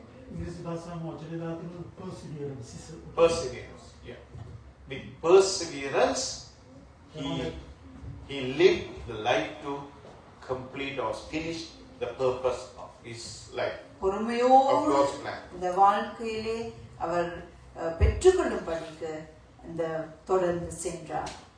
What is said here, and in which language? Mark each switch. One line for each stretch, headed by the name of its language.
Sinhala: ඉංග්‍රීසි භාෂාවෙන් වචනේ දාපු perseverance.
English: Perseverance. Yeah. With perseverance, he lived the life to complete or finish the purpose of his life.
Tamil: பொறுமையோடு இந்த வாழ்க்கையிலே அவர் பெற்றுக்கொள்ளும்படிக்கு இந்த தொடர்ந்து சென்றார்.